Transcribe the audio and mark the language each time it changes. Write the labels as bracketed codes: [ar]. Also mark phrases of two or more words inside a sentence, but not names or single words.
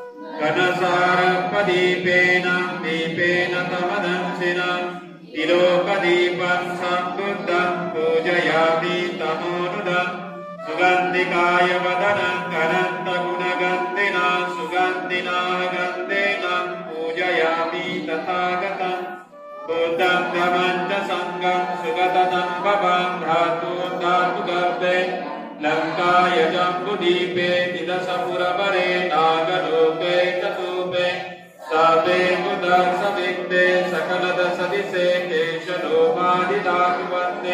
[pi] घनसारपदीपेन दीपेन तमदंसिना तिलोकदीपं सम्बुद्धं पूजयामि तमोनुदं। सुगन्धिकाय वदनं अनन्तगुणगन्धिना सुगन्धिना गन्धेन पूजयामि तथागतं। बुद्धं धम्मं च संघं सुगतं भवं धातुं धातुगर्भे लङ्काय जम्बुदीपे तिदशपुरवरे नागलोके चतुपे सापे मुदसविक्ते सकलदशदिशे केशलोमादिधातुवन्ते।